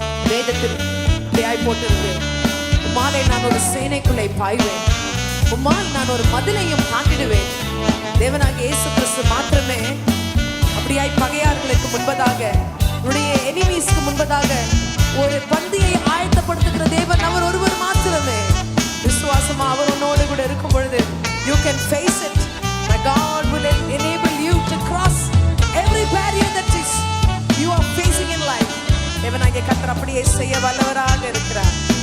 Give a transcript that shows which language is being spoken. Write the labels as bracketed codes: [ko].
[ta] வேதத்தில் இப்படியாய் போட்டிருக்கு, உம்மாலே நான் ஒரு சேனைக்குள்ளே பாய்வேன், உம்மால் நான் ஒரு மதிலையும் தாண்டிடுவேன். தேவனாகிய இயேசு கிறிஸ்து மாத்திரமே அப்படியாய் பகையார்களுக்கு முன்பதாக, உன்னுடைய எனிமீஸ்க்கு முன்பதாக ஒரு பந்தியை ஆயத்தப்படுத்துகிற தேவன் அவர் ஒருவர் மாத்திரமே. விசுவாசமா அவர் உன்னோடு கூட இருக்கும் பொழுது [en] you can face it. My God will enable you to cross every barrier that is you are facing in life. [ta] தேவனாகிய கர்த்தர் அப்படியே செய்ய வல்லவராக இருக்கிறார்.